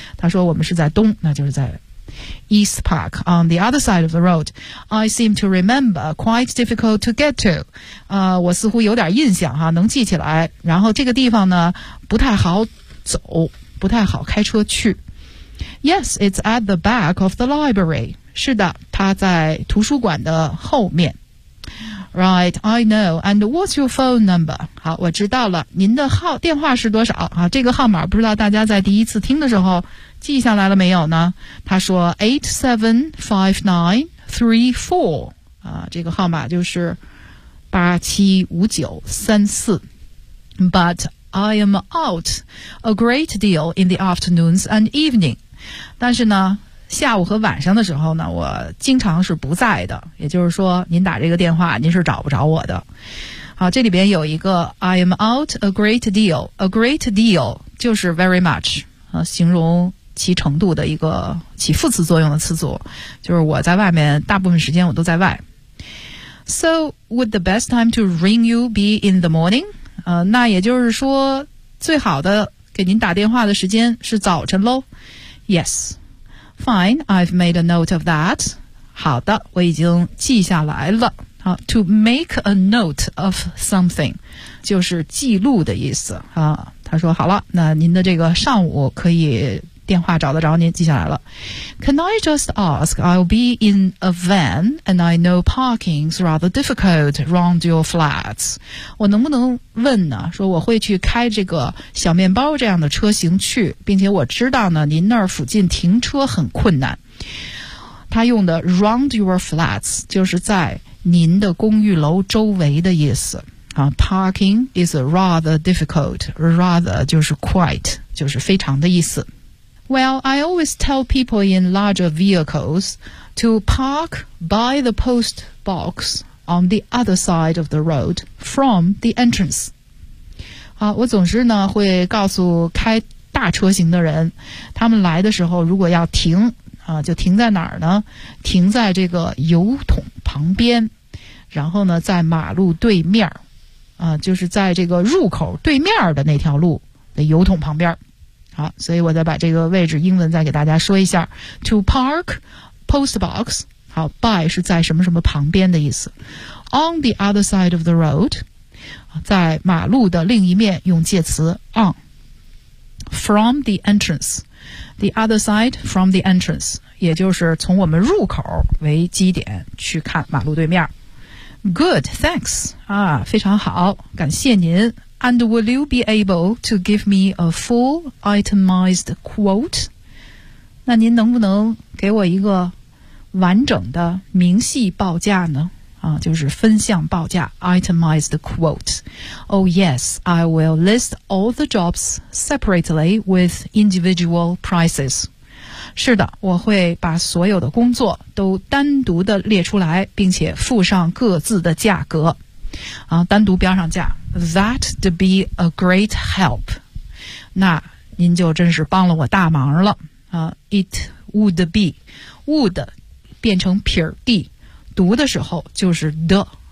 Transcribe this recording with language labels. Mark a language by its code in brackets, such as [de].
[zh] 他说我们是在东，那就是在 [en] East Park on the other side of the road. I seem to remember quite difficult to get to. [zh] 我似乎有点印象哈，能记起来。然后这个地方呢，不太好走，不太好开车去。 [en] Yes, it's at the back of the library. [zh] 是的，它在图书馆的后面。 [en] Right, I know. And what's your phone number? [zh] 好，我知道了。您的号电话是多少啊？这个号码不知道大家在第一次听的时候记下来了没有呢？他说 875934 啊，这个号码就是875934。 [en] But I am out a great deal in the afternoons and evening. [zh] 但是呢，下午和晚上的时候呢，我经常是不在的，也就是说您打这个电话您是找不着我的。好，这里边有一个 [en] I am out a great deal. A great deal [zh] 就是 [en] very much、 [zh] 形容其程度的一个起副词作用的词组，就是我在外面大部分时间我都在外。 [en] So would the best time to ring you be in the morning?、 [zh] 那也就是说最好的给您打电话的时间是早晨咯。 [en] YesFine, I've made a note of that. [zh] 好的，我已经记下来了。好 , [en] to make a note of something, [zh] 就是记录的意思。啊，他说好了，那您的这个上午可以电话找得着您，记下来了。 [en] Can I just ask, I'll be in a van and I know parking's rather difficult around your flats. [zh] 我能不能问呢，说我会去开这个小面包这样的车型去，并且我知道呢您那儿附近停车很困难。他用的 [en] round your flats [zh] 就是在您的公寓楼周围的意思。 [en] Parking is rather difficult. Rather 就是 quite, [zh] 就是非常的意思。 [en] Well, I always tell people in larger vehicles to park by the post box on the other side of the road from the entrance. [zh] 好，我总是呢会告诉开大车型的人，他们来的时候如果要停啊，就停在哪儿呢？停在这个油桶旁边，然后呢在马路对面啊，就是在这个入口对面的那条路的油桶旁边。好，所以我再把这个位置英文再给大家说一下 [en] To park post box [zh] 好 by 是在什么什么旁边的意思 [en] On the other side of the road [zh] 在马路的另一面用介词 on [en] From the entrance The other side from the entrance [zh] 也就是从我们入口为基点去看马路对面 [en] Good, thanks [zh] 啊，非常好，感谢您。 [en] And will you be able to give me a full itemized quote? [zh] 那您能不能给我一个完整的明细报价呢？啊，就是分项报价 ,itemized quote. [en] Oh yes, I will list all the jobs separately with individual prices. [zh] 是的，我会把所有的工作都单独的列出来，并且附上各自的价格。啊，单独标上价。 [en] That'd be a great help. [zh] 那您就真是帮了我大忙了。 [en] It would be. [zh] Would 变成撇儿 d, 读的时候就是 the.